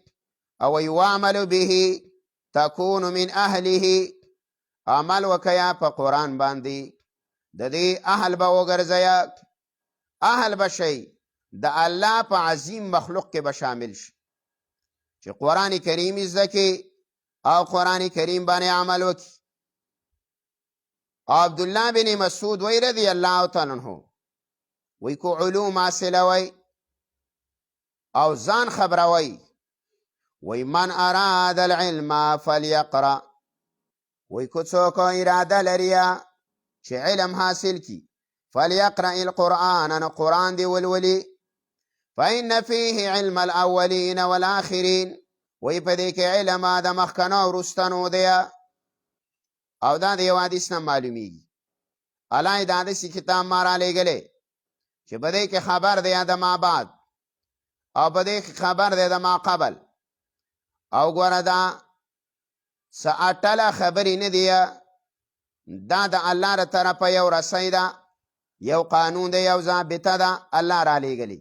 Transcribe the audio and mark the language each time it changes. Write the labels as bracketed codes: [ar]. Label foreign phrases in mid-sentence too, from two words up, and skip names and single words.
[ps] او وی [ar] واعملوا به تکون من اهله، [ps] عمل وکیا په قرآن باندې د دې اهل به وګرځیا، اهل به شئ د الله په عظیم مخلوق کې به شامل شي چې قرآن کریم زده کړي او قرآن کریم باندې عمل وکړي. عبدالله بن مسعود وی [ar] رضی الله تعالی عنہ [ps] وی کو علوم حاصلوي او ځان خبروي. [ar] وی من اراد العلم فليقرأ، [ps] وی کو څوک اراده لري چې علم حاصل کی [ar] فليقرأ القرآن، [ps] نو قرآن دی ولولي. [ar] فإن فيه علم الأولين والآخرين، [ps] وی په دې کې علم د مخکنو او وروستنو دی. او دا د یو حدیث نه معلومیږي. الله دا داسې کتاب ما رالیږلی چې په دې کې خبر دی د [ar] ما بعد [ps] او په دې کې خبر دی د [ar] ما قبل. [ps] او ګوره دا څه اټله خبرې نه دی، دا د الله له طرفه یو رسی ده، یو قانون دی، یو ضابطه ده الله رالیږلې.